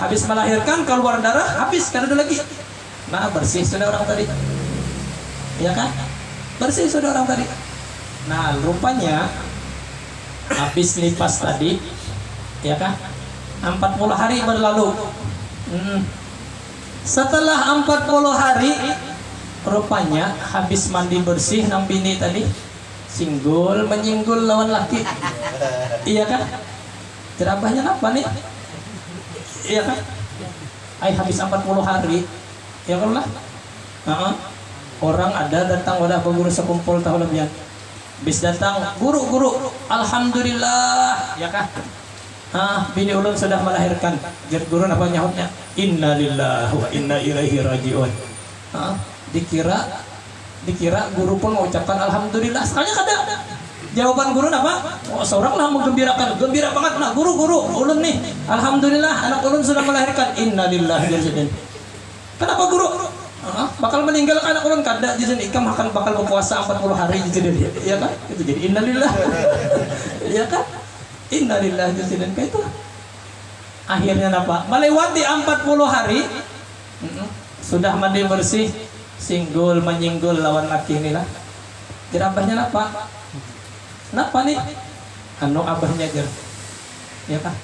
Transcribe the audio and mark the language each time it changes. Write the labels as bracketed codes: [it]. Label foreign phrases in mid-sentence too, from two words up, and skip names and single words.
[bjn] Habis melahirkan keluar darah, habis kada ada lagi. Nah, bersih sudah orang tadi. Ya kan? Bersih sudah orang tadi. Nah, rupanya habis nifas tadi, ya kan? 40 hari berlalu. Setelah 40 hari, rupanya habis mandi bersih nang bini tadi. Singgul menyinggul lawan laki. Iya kan? Jerabahnya apa nih? Iya kan? Habis 40 hari. Ya kan lah? Orang ada datang wadah guru sekumpul tahu lebihan. Bis datang guru, alhamdulillah, ya kan? Bini ulun sudah melahirkan. Jadi guru apa nyahutnya? [ar] إنا لله وإنا إليه راجعون. [bjn] Dikira guru pun mengucapkan alhamdulillah. Sekalinya kada. Jawaban guru apa? Oh, seorang lah menggembirakan, gembira banget nah guru ulun nih. Alhamdulillah anak ulun sudah melahirkan. [ar] إنا لله وإنا إليه. [bjn] Kenapa guru? Bakal meninggal anak ulun kada jadi ikam akan bakal berpuasa 40 hari jadi ya kan? Itu jadi innalillah. Ya kan? [ar] إنا لله وإنا إليه itu. [bjn] Akhirnya apa? Melewati 40 hari sudah mandi bersih, singgul menyinggul lawan laki inilah. Jadi abahnya apa? Napa nih? Anu abahnya jer. Ya kan?